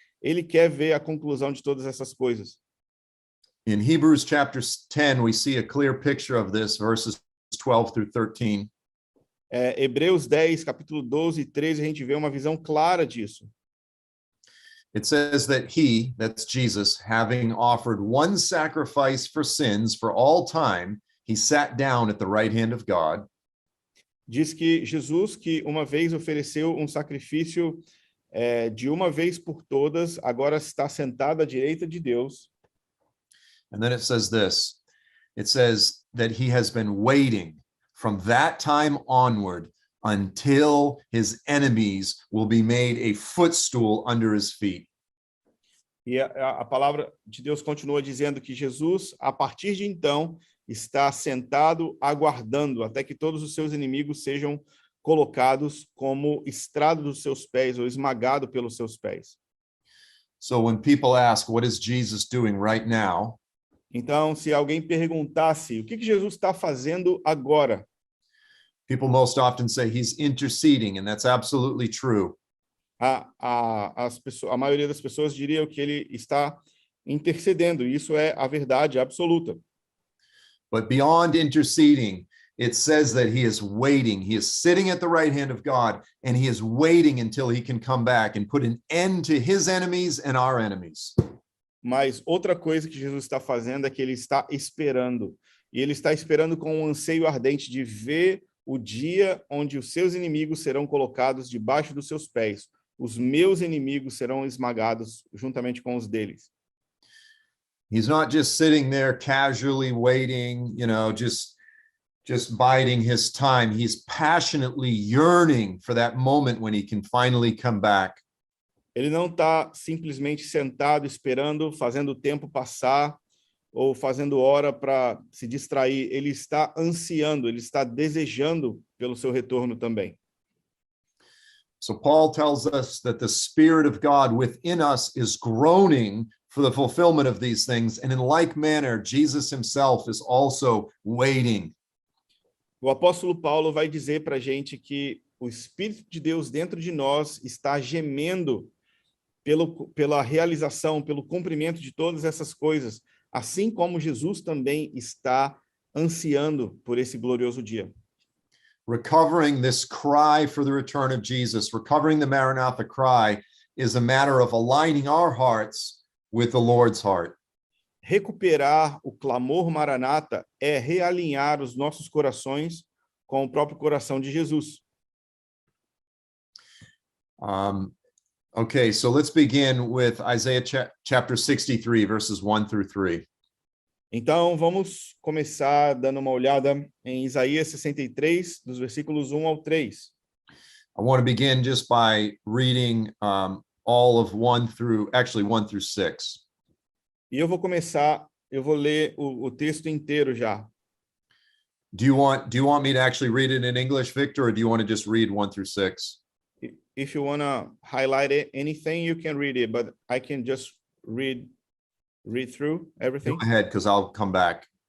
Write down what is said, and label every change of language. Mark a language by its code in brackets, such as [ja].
[pt] Ele quer ver a conclusão de todas essas coisas. [en] In Hebrews chapter 10, we see a clear picture of this, verses 12 through 13. [pt] Hebreus 10, capítulo 12 e 13, a gente vê uma visão clara disso. [en] It says that he, that's Jesus, having offered one sacrifice for sins for all time, he sat down at the right hand of God. [pt] Diz que Jesus, que uma vez ofereceu um sacrifício de uma vez por todas, agora está sentado à direita de Deus. [en] And then it says this, it says that he has been waiting from that time onward until his enemies will be made a footstool under his feet. [pt] E a palavra de Deus continua dizendo que Jesus, a partir de então, está sentado aguardando até que todos os seus inimigos sejam colocados como estrado dos seus pés ou esmagado pelos seus pés. [en] So when people ask, what is Jesus doing right now? [pt] Então, se alguém perguntasse o que Jesus está fazendo agora, [en] people most often say he's interceding, and that's absolutely true. [pt] A maioria das pessoas diria que ele está intercedendo, e isso é a verdade absoluta. [en] But beyond interceding, it says that he is waiting. He is sitting at the right hand of God, and he is waiting until he can come back and put an end to his enemies and our enemies. [pt] Mas outra coisa que Jesus está fazendo é que ele está esperando. E ele está esperando com um anseio ardente de ver o dia onde os seus inimigos serão colocados debaixo dos seus pés. Os meus inimigos serão esmagados juntamente com os deles. [en] He's not just sitting there casually waiting, just biding his time. He's passionately yearning for that moment when he can finally come back. [pt] Ele não está simplesmente sentado esperando, fazendo o tempo passar, ou fazendo hora para se distrair, ele está ansiando, ele está desejando pelo seu retorno também. [en] So Paul tells us that the Spirit of God within us is groaning for the fulfillment of these things. And in like manner, Jesus himself is also waiting. [pt] O apóstolo Paulo vai dizer para a gente que o Espírito de Deus dentro de nós está gemendo pela realização, pelo cumprimento de todas essas coisas, assim como Jesus também está ansiando por esse glorioso dia. [en] Recovering this cry for the return of Jesus, recovering the Maranatha cry, is a matter of aligning our hearts with the Lord's heart. [pt] Recuperar o clamor Maranata é realinhar os nossos corações com o próprio coração de Jesus. [en] Okay, so let's begin with Isaiah chapter 63, verses 1 through 3. [pt] Então, vamos começar dando uma olhada em Isaías 63, dos versículos 1 ao 3. [en] I want to begin just by reading all of 1 through 6. [pt] E eu vou ler o texto inteiro já. [en] Do you want me to actually read it in English, Victor, or do you want to just read 1 through 6? If you want to highlight anything, you can read it, but I can just read through everything. Go ahead, because I'll come back.